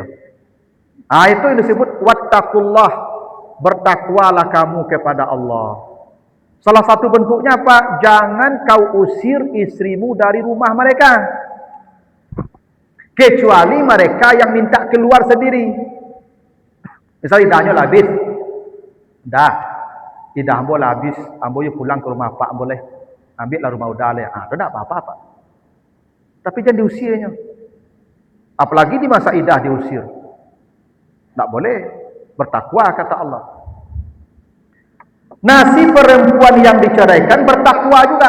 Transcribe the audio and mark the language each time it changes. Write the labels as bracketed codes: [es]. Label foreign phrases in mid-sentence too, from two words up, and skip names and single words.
[id] Itu yang disebut wattaqullah, bertakwalah kamu kepada Allah. Salah satu bentuknya apa? Jangan kau usir istrimu dari rumah mereka. Kecuali mereka yang minta keluar sendiri. Misalnya idahnya lah habis. Dah. [min] Idah ambo lah habis. Ambo you pulang ke rumah Pak boleh. Ambil lah rumah udah lah. [id] Itu tak apa-apa. Tapi jangan diusirnya. Apalagi di masa idah diusir. Tak boleh. Bertakwa kata Allah. Nah, si perempuan yang diceraikan bertakwa juga.